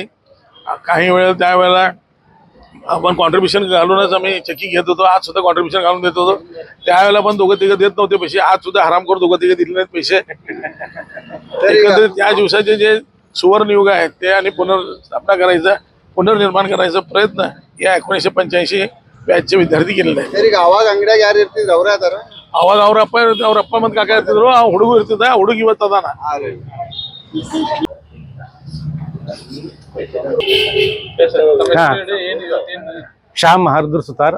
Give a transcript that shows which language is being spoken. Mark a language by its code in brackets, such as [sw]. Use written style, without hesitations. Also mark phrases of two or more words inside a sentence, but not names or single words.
[mr] काही वेळेला त्यावेळेला आपण कॉन्ट्रीब्युशन घालूनच आम्ही चक्की घेत होतो. आज सुद्धा कॉन्ट्रीब्युशन घालून देत होतो. त्यावेळेला पण दोघं तिघं देत नव्हते पैसे. आज सुद्धा हरामखोर दोघं तिघं दिले नाहीत पैसे. एकंदरीत त्या दिवसाचे जे सुवर्ण युग आहे ते आणि पुनर्स्थापना करायचा, पुनर्निर्माण करायचा प्रयत्न या 1985 [kn] ಬ್ಯಾಚ್ ವಿದ್ಯಾರ್ಥಿ ಕೇಳಿಲ್ಲ. ಸರಿ, ಅವಾಗ ಅಂಗಡಿಯಾಗ ಯಾರು ಇರ್ತಿದ್ರು? ಅವ್ರ ಅದಾರ. ಅವಾಗ ಅವ್ರ ಅಪ್ಪ ಮತ್ತು ಕಾಕ ಇರ್ತಿದ್ರು. ಆ ಹುಡುಗ ಇರ್ತಿದ್ದ, ಆ ಹುಡುಗ ಇವತ್ತು ಅದಾನ. ಶ್ಯಾಮ್ ಹರ್ದೂರ್ ಸುತಾರ್.